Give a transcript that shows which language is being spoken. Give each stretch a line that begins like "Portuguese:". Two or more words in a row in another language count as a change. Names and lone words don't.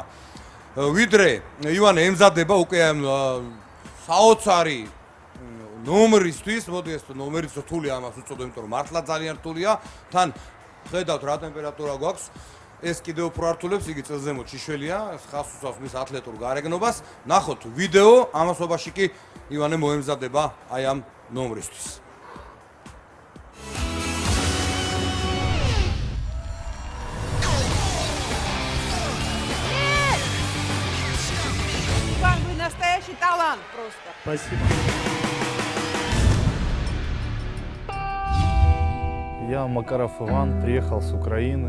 Georgian: ვიდრე ივანე ემზადება უკვე საოცარი ნომრისთვის, მოდი ეს ნომერიც რთულია ამას უწოდო, იმიტომ რომ მართლა ძალიან რთულია. თან ხედავთ რა ტემპერატურა გვაქვს. ეს კიდევ უფრო ართულებს, იგი წელზემოთ შიშველია, ხას უსვავს მის ათლეტურ გარეგნობას. ნახოთ ვიდეო, ამასობაში კი ივანე მოემზადება აი ამ ნომრისთვის.
Russian: Иван, вы настоящий талант просто. Спасибо. Я Макаров Иван, приехал с Украины.